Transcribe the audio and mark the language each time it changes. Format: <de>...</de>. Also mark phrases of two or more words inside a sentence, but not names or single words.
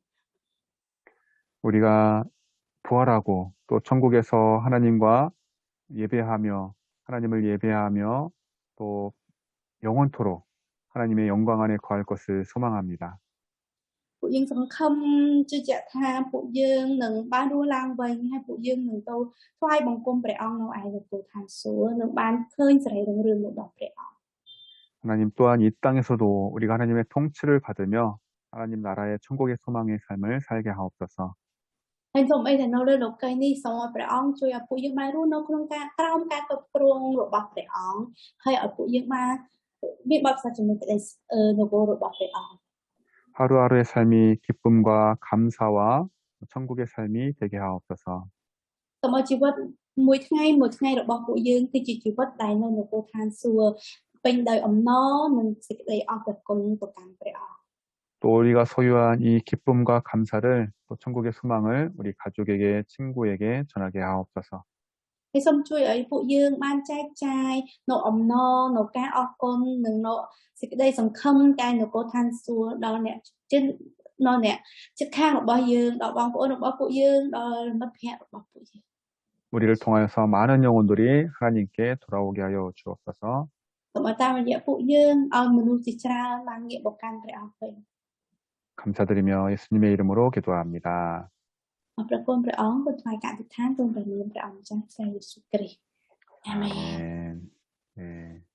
<ko>우리가 부활하고 또 천국에서 하나님과 하나님을 예배하며 또 영원토록 하나님의 영광 안에 거할 것을 소망합니다.</ko> <km>ពួកយើងសង្ឃឹមជឿជាក់ថាពួកយើងនឹងបានរស់ឡើងវិញហើយពួកយើងនឹងទៅថ្វាយបង្គំព្រះអង្គនៅឯនគរឋានសួគ៌នឹងបានឃើញសេរីរុងរឿងរបស់ព្រះអង្គ</km> <ko>하나님 또한 이 땅에서도 우리가 하나님의 통치를 받으며 하나님 나라의 천국의 소망의 삶을 살게 하옵소서.</ko> <km>ហើយសូមអីដែលនៅលើលោកីយ៍នេះសូមឲ្យព្រះអង្គជួយឲ្យពួកយើងបានរស់នៅក្នុងការក្រោមការគ្រប់គ្រងរបស់ព្រះអង្គហើយឲ្យពួកយើងបានមានបទពិសោធន៍ជាមួយក្តីនគររបស់ព្រះអង្គ</km> <ko>하루하루의 삶이 기쁨과 감사와 천국의 삶이 되게 하옵소서.</ko> <km>សូមឲ្យជីវិតមួយថ្ងៃរបស់ពួកយើងគឺជាជីវិតដែលនៅនគរឋានសួគ៌ពេញដោយអំណរនិងសេចក្តីអរគុណទៅកាន់ព្រះអង្គ</km> <ko>또 우리가 소유한 이 기쁨과 감사를 또 천국의 소망을 우리 가족에게 친구에게 전하게 하옵소서.</ko> <km>ហើយសូមជួយឲ្យពួកយើងបានចែកចាយនៅអំណរនៅការអរគុណនិងនៅសេចក្តីសង្ឃឹមកាយនគរឋានសួគ៌ដល់អ្នកជិតខាងរបស់យើងដល់បងប្អូនរបស់ពួកយើងដល់មិត្តភ័ក្តិរបស់ពួកយើង</km> <ko>우리를 통하여서 많은 영혼들이 하나님께 돌아오게 하여 주옵소서.</ko> <km>សូមឲ្យតាមរយៈពួកយើងឲ្យមនុស្សជាច្រើនបានងាកមកកាន់ព្រះអង្គវិញ</km> <ko>감사드리며 예수님의 이름으로 기도합니다.</ko> <km>អរព្រគុណព្រះអង្គគឺថ្វាយការអធិដ្ឋានក្នុងព្រះនាមព្រះអង្គម្ចាស់ព្រះយេស៊ូវគ្រីស្ទអាមែន</km> <ko>아멘. 네.</ko>